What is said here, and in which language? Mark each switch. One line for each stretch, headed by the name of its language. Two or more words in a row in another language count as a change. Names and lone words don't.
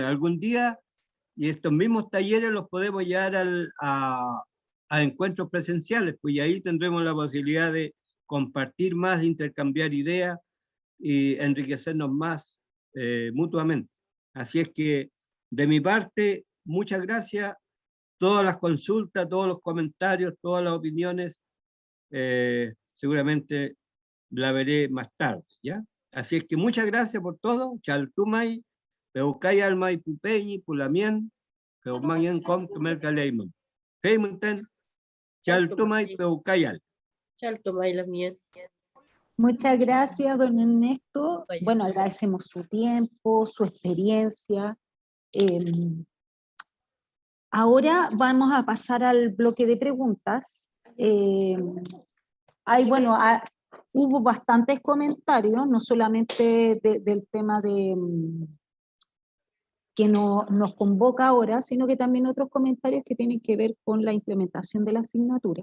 Spanish: Algún día, y estos mismos talleres los podemos llevar a encuentros presenciales, pues y ahí tendremos la posibilidad de compartir más, intercambiar ideas y enriquecernos más mutuamente. Así es que, de mi parte, muchas gracias. Todas las consultas, todos los comentarios, todas las opiniones, seguramente la veré más tarde, ¿ya? Así es que muchas gracias por todo.
Mapuche: Chaltumay, Peucay Almay Pupeñi, Pulamien, Peumayen Com, Tumerca Leiman. Heimunten, Chaltumay, Peucay Al. Chaltumay la mien.
Spanish: Muchas gracias, don Ernesto. Bueno, agradecemos su tiempo, su experiencia. Ahora vamos a pasar al bloque de preguntas. Hubo bastantes comentarios, no solamente del tema que nos convoca ahora, sino que también otros comentarios que tienen que ver con la implementación de la asignatura.